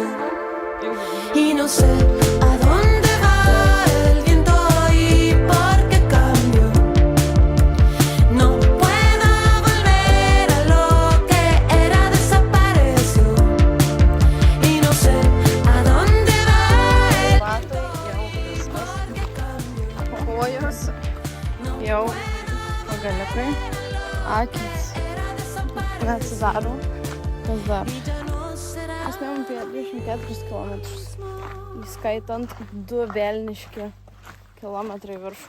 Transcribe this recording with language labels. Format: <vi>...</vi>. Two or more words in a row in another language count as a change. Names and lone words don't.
<es>Y no sé a dónde va el viento y por qué cambio. No puedo volver a lo que era, desapareció. Y no sé a dónde va el viento y por qué cambio.</es> <lt>Kojos jau pagaliukai, akys neatsidaro. Kas dar? Mes nuėjom apie 24 kilometrus, įskaitant 2 velniški kilometrai viršų.</lt>